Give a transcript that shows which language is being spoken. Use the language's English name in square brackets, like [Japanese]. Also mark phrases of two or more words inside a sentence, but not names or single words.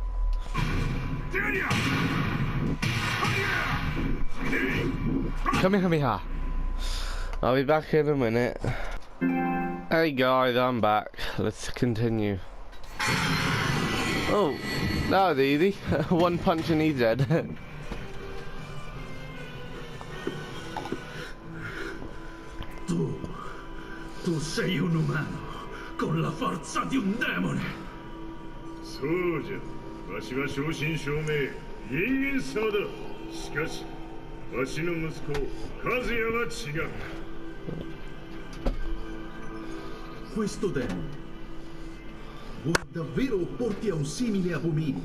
[English] Come here. I'll be back in a minute. Hey guys, I'm back. Let's continue. Oh, that was easy. One punch and he's dead. [Italian] Tu sei un umano con la forza di un demone. [Japanese] そうじゃわしは正真正銘人間様だしかしわしの息子和也は違う [Italian] Questo demone vuoi davvero opporti a un simile abominio?